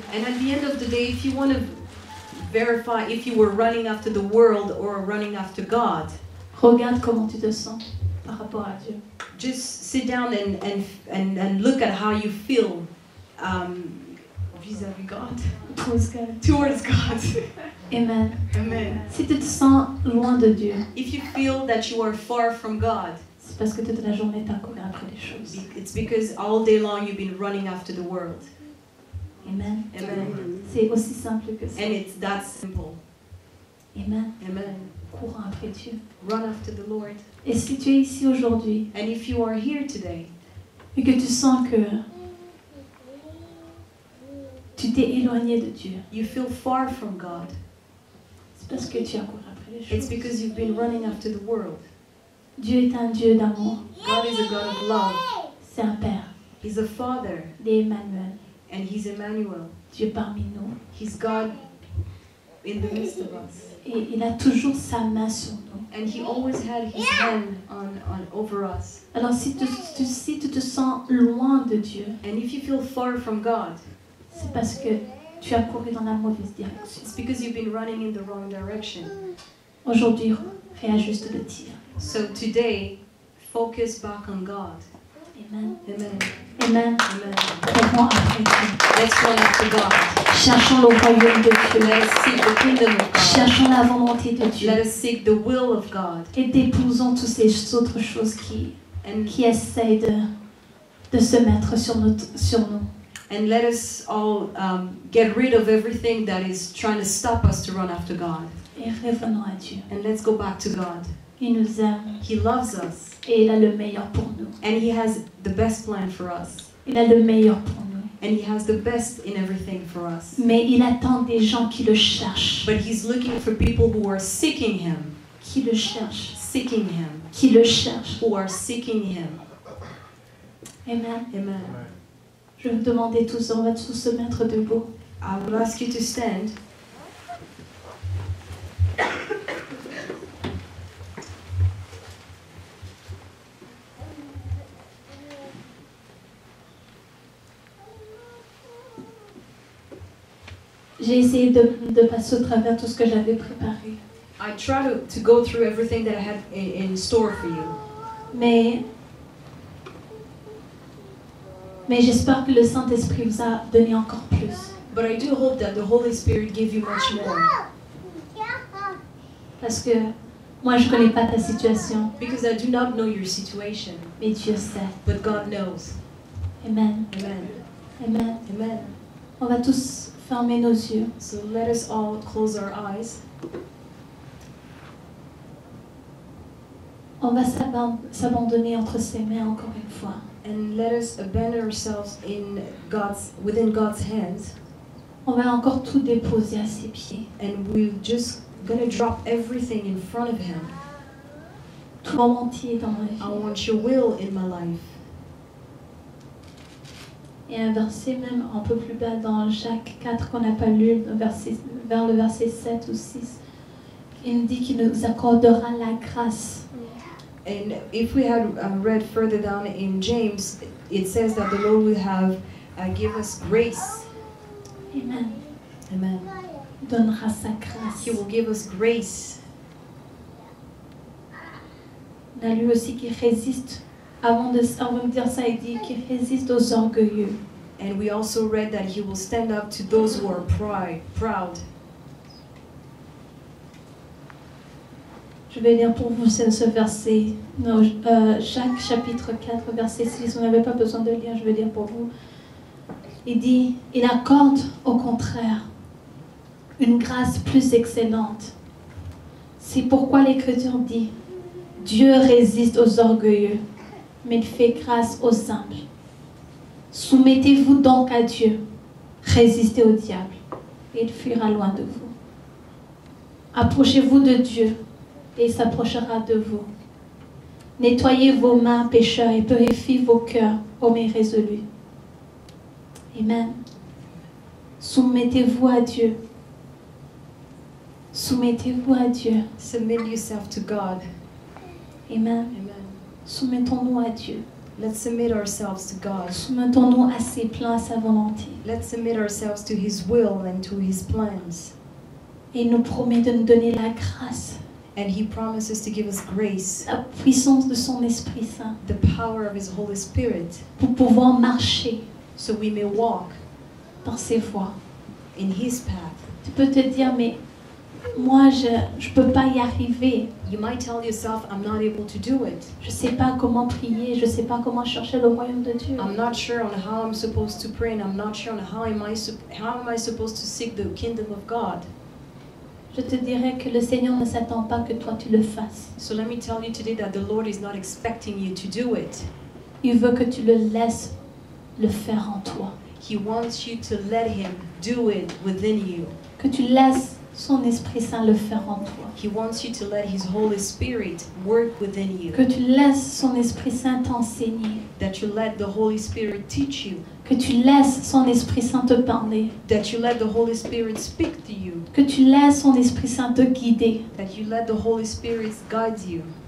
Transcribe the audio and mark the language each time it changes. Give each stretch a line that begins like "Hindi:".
English: And at the end of the day, if you want to verify if you were running after the world or running after God,
French: regarde comment tu te sens par rapport à Dieu.
English: just sit down and look at how you feel vis-à-vis God, towards God.
French: Amen.
English: Amen.
French: Si tu te sens loin de Dieu,
English: If you feel that you are far from God,
French: c'est parce que toute la journée tu as couru après les choses.
English: it's because all day long you've been running after the world.
French: Amen.
English: Amen.
French: C'est aussi simple que ça.
English: And it's that simple.
French: Amen.
English: Amen.
French: Courant après Dieu.
English: Run after the Lord.
French: Et si tu es ici aujourd'hui
English: And if you are here today
French: et que tu sens que tu t'es éloigné de Dieu,
English: you feel far from God,
French: c'est parce que tu as couru après les
English: it's
French: choses.
English: because you've been running after the world.
French: Dieu est un Dieu d'amour.
English: God is a God of love.
French: C'est un Père.
English: He's a Father,
French: Il est Emmanuel.
English: and He's Emmanuel.
French: Dieu parmi nous.
English: He's God in the midst of us.
French: Et il a toujours sa main sur nous.
English: And He always had His hand over us.
French: Alors si tu te sens loin de Dieu,
English: And if you feel far from God,
French: c'est parce que tu as couru dans la mauvaise direction.
English: it's because you've been running in the wrong direction.
French: Aujourd'hui, réajuste le tir.
English: So today, focus back on God.
French: Amen.
English: Amen.
French: Amen.
English: Amen.
French: Courons après Dieu.
English: Let's run after God.
French: Cherchons le royaume de Dieu.
English: Let us seek the kingdom of God.
French: Cherchons la volonté de Dieu.
English: Let us seek the will of God.
French: Et déposons toutes ces autres choses
English: And
French: qui essayent de se mettre sur nous.
English: And let us all get rid of everything that is trying to stop us to run after God.
French: Et revenons à Dieu.
English: And let's go back to God.
French: Il nous aime
English: He loves us.
French: et il a le meilleur pour nous.
English: And He has the best plan for us.
French: Il a le meilleur pour nous.
English: And He has the best in everything for us.
French: Mais il attend des gens qui le cherchent.
English: But He's looking for people who are seeking Him.
French: Qui le cherchent.
English: Seeking Him.
French: Qui le cherchent.
English: Who are seeking Him.
French: Amen.
English: Amen.
French: Je vais vous demander tous, on va tous se mettre debout.
English: I will ask you to stand.
French: j'ai essayé de passer au travers tout ce que j'avais préparé.
English: I try to go through everything that I had in store for you.
French: Mais j'espère que le Saint-Esprit vous a donné encore plus.
English: But I do hope that the Holy Spirit gave you much more.
French: Parce que moi, je ne connais pas ta situation,
English: Because I do not know your situation,
French: mais Dieu sait.
English: but God knows.
French: Amen.
English: Amen.
French: Amen.
English: Amen.
French: On va tous fermer nos yeux.
English: So let us all close our eyes.
French: On va s'abandonner entre ses mains encore une fois.
English: And let us abandon ourselves within God's hands.
French: On va encore tout déposer à ses pieds.
English: And we're just gonna drop everything in front of Him.
French: Tout entier dans ma
English: I
French: vie.
English: want your will in my life.
French: Et un verset même un peu plus bas dans Jacques 4 qu'on n'a pas lu, vers le verset 7 ou 6. Il nous dit qu'il nous accordera la grâce.
English: And if we had read further down in James, it says that the Lord will have give us grace.
French: Amen.
English: Amen.
French: Il donnera sa grâce.
English: He will give us grace.
French: On a lu aussi qu'il résiste. Avant de dire ça, il dit qu'il résiste aux orgueilleux.
English: And we also read that He will stand up to those who are proud.
French: Je vais lire pour vous ce verset. Jacques chapitre 4, verset 6. Vous n'avez pas besoin de lire, je vais lire pour vous. Il dit, il accorde au contraire une grâce plus excellente. C'est pourquoi l'Écriture dit, Dieu résiste aux orgueilleux, mais il fait grâce aux humbles. Soumettez-vous donc à Dieu, résistez au diable, et il fuira loin de vous. Approchez-vous de Dieu, et il s'approchera de vous. Nettoyez vos mains, pécheurs, et purifiez vos cœurs, hommes irrésolus. Amen. Soumettez-vous à Dieu. Soumettez-vous à Dieu.
English: Submit yourself to God.
French: Amen.
English: Amen.
French: Soumettons-nous à Dieu.
English: Let's submit ourselves to God.
French: Soumettons-nous à ses plans, à sa volonté.
English: Let's submit ourselves to His will and to His plans.
French: Et il nous promet de nous donner la grâce,
English: And He promises to give us grace,
French: la puissance de son Esprit Saint,
English: the power of His Holy Spirit,
French: pour pouvoir marcher
English: so we may walk
French: dans ses voies.
English: in His path.
French: Tu peux te dire, mais moi, je ne peux pas y arriver.
English: You might tell yourself, I'm not able to do it.
French: Je ne sais pas comment prier, je ne sais pas comment chercher le royaume de Dieu.
English: I'm not sure on how I'm supposed to pray, and I'm not sure on how am I supposed to seek the kingdom of God.
French: Je te dirais que le Seigneur ne s'attend pas que toi tu le fasses.
English: So let me tell you today that the Lord is not expecting you to do it.
French: Il veut que tu le laisses le faire en toi.
English: He wants you to let Him do it within you.
French: Que tu laisses son Esprit Saint le faire en toi.
English: He wants you to let His Holy Spirit work within you.
French: Que tu laisses son Esprit Saint t'enseigner.
English: That you let the Holy Spirit teach you.
French: Que tu laisses son Esprit Saint te parler.
English: That you let the Holy Spirit speak to you.
French: Que tu laisses son Esprit Saint te guider.
English: That you let the Holy Spirit guide you.